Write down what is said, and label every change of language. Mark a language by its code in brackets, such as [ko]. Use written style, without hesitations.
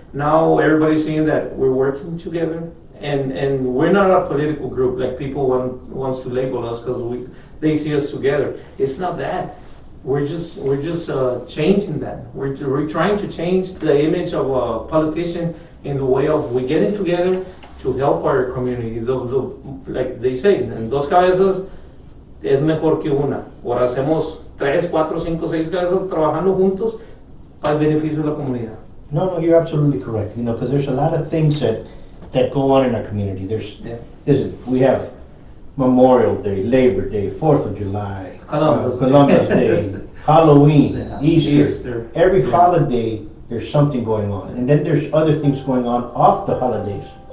[en] Now everybody's seeing that we're working together, and we're not a political group like people wants to label us, because they see us together. It's not that. We're just changing that. We're trying to change the image of a politician in the way of we getting together to help our community. Like they say, [es] en dos cabezas es mejor que una. Ahora hacemos 3, 4, 5, 6 cabezas trabajando juntos para el beneficio de la comunidad. [en] No, you're absolutely correct. Because there's a lot of things that go on in our community. Listen, we have Memorial Day, Labor Day, 4th of July, Columbus Day, Halloween, Easter. Every holiday, there's something going on. And then there's other things going on off the holidays.